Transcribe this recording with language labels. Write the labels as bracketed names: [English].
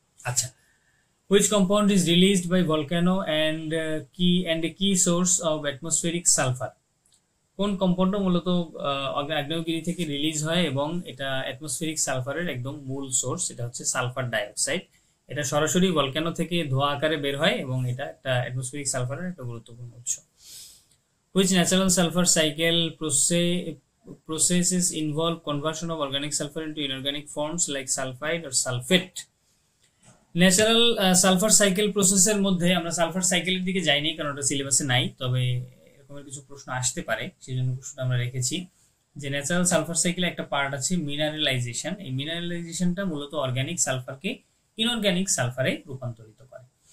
[English] আচ্ছা, which compound is released by volcano and a key source of atmospheric sulfur? [Bangla] কোন কম্পাউন্ডটা মূলত আগ্নেয়গিরি থেকে রিলিজ হয় এবং এটা অ্যাটমসফেরিক সালফারের একদম মূল সোর্স? এটা হচ্ছে সালফার ডাইঅক্সাইড। এটা সরাসরি ভলক্যানো থেকে ধোঁয়া আকারে বের হয়, এবং এটা একটা অ্যাটমসফেরিক সালফারের একটা গুরুত্বপূর্ণ উৎস। [English] which natural sulfur cycle processes involve conversion of organic sulfur into inorganic forms like sulfide or sulfate? [Bangla] Natural sulphur cycle প্রসেসের মধ্যে আমরা সালফার সাইকেলের দিকে যাইনি, কারণ ওটা সিলেবাসে নাই, তবে এরকমের কিছু প্রশ্ন আসতে পারে, সেই জন্য প্রশ্নটা আমরা রেখেছি। যে ন্যাচারাল সালফার সাইকেলে একটা পার্ট আছে মিনারেলাইজেশন। এই মিনারেলাইজেশনটা মূলত অর্গানিক সালফারকে ইনঅর্গানিক সালফারে রূপান্তরিত করে।